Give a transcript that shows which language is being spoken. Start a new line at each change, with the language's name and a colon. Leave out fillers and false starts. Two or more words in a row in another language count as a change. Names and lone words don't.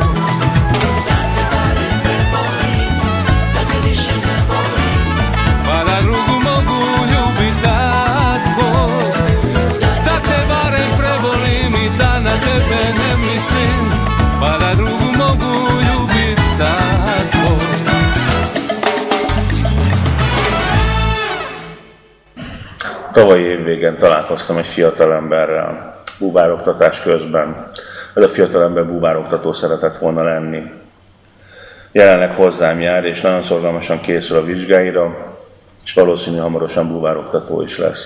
Croatian: Da te barem prebolim, da te više ne volim, pa da drugu mogu ljubit tako. Da te barem prebolim i da na tebe ne mislim, pa da drugu mogu ljubit tako.
Hungarian: Tavalyi évvégén találkoztam egy fiatalemberrel búvároktatás közben. Ez a fiatalember búvároktató szeretett volna lenni. Jelenleg hozzám jár, és nagyon szorgalmasan készül a vizsgáira, és valószínű hamarosan búvároktató is lesz.